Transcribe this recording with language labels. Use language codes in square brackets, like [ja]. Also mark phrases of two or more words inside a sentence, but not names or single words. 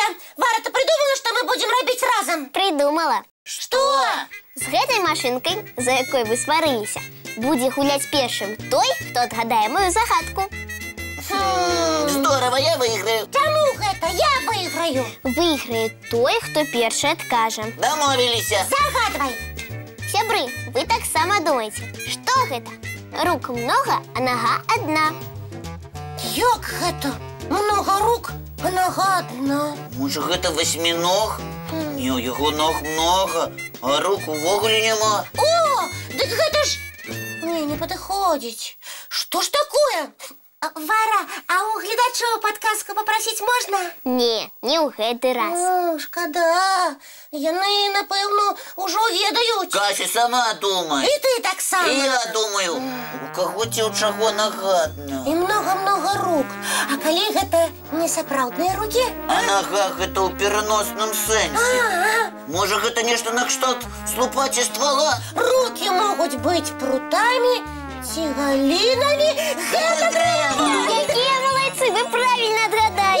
[ru] Вара, ты придумала, что мы будем робить разом? Придумала. Что? [be] З гэтай машынкай, за якой вы сварыліся, будзе гуляць першым той, хто адгадае мою загадку. [ru] Здорово, я выиграю. [be] Чаму гэта? Я выиграю. Выйграе той, хто першы адкажа. [ru] Домовились. [be] Загадывай. Сябры, вы таксама думаеце, што гэта? [ru] Рук много, а нога одна. [be] Як гэта? [ru] Много рук, а нога одна. Может, это восьминог? [be] Не, у яго ног много, а рук увогуле няма. О, дык гэта ж... Не, не падыходзіць. Што ж такое? Вара, а у гледачоў падказку попросіць можна? Не, не ў гэты раз. О, шкада. Яны, напэўна, ужо ведаюць. Кася сама думай. І ты таксама. [ru] И я думаю, [be] у каго ці ў чаго [ru] нога одна. І много-много рук. [be] А калі гэта не сапраўдныя рукі? А нога гэта ў пераносным сэнсе. Можа, гэта нешта накшталт слупаці ствола? Рукі могуць быць прутамі ці галінамі. Гэта трэба! Якія малайцы, вы правільна адгадалі.